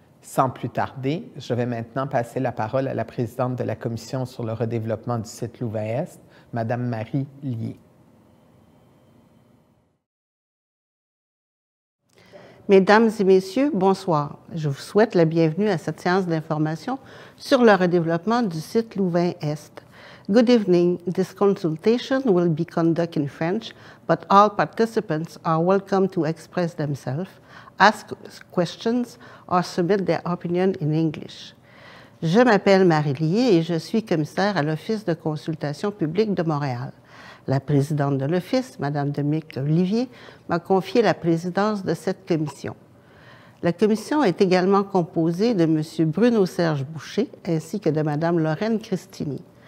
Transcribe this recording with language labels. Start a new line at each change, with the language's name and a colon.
French: Sans plus tarder, je vais maintenant passer la parole à la présidente de la Commission sur le redéveloppement du site Louvain-Est, Mme Marie Lié. Mesdames et messieurs, bonsoir. Je vous souhaite la bienvenue à cette séance d'information sur le redéveloppement du site Louvain-Est.
English: Good evening. This consultation will be conducted in French, but all participants are welcome to express themselves, ask questions, or submit their opinion in English.
French: Je m'appelle Marie Lié et je suis commissaire à l'Office de consultation publique de Montréal. La présidente de l'Office, Mme Dominique Olivier, m'a confié la présidence de cette commission. La commission est également composée de M. Bruno-Serge Boucher ainsi que de Mme Lorraine Cristini.